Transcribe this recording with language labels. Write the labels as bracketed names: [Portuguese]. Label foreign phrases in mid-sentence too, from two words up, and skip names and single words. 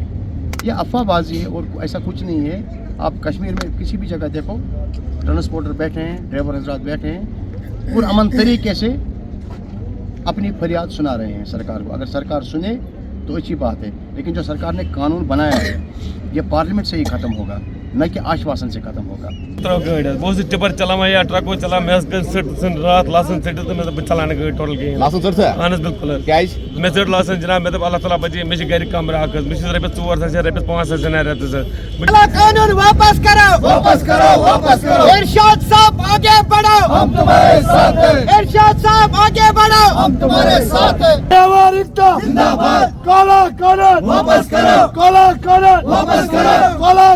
[Hindi] ये अफवाहबाजी है और ऐसा कुछ नहीं है। आप कश्मीर में किसी भी जगह देखो, ट्रांसपोर्टर बैठे हैं, ड्राइवर हजरात बैठे हैं, और अमन तरीके से अपनी फरियाद सुना रहे हैं सरकार को। अगर सरकार सुने तो अच्छी बात है, लेकिन जो सरकार ने कानून बनाया है ये पार्लियामेंट से ही ख़त्म होगा, न कि आश्वासन से ख़त्म होगा। [Kashmiri] बहुत टिपर चला या ट्रको चला, रात लासन सेट तो चलाने गई टोटल गई लासन सेट है। اہن حظ بالکل کیٛازِ؟ مےٚ ژٔٹ لاسن جناب، مےٚ دوٚپ اللہ تعالیٰ بچے، مےٚ چھِ گرِ کمرٕ اکھ حظ، مےٚ چھِ رۄپیس 4 ساس رۄپیس 5 ساس دِوان رٮ۪تس حظ۔ [Hindi] कानून वापस करो, वापस करो, वापस करो। इरशाद साहब आगे बढ़ो, हम तुम्हारे साथ हैं। इरशाद साहब आगे बढ़ो, हम तुम्हारे साथ हैं। ड्राइवर एकता जिंदाबाद। काला कानून वापस करो, काला कानून वापस करो।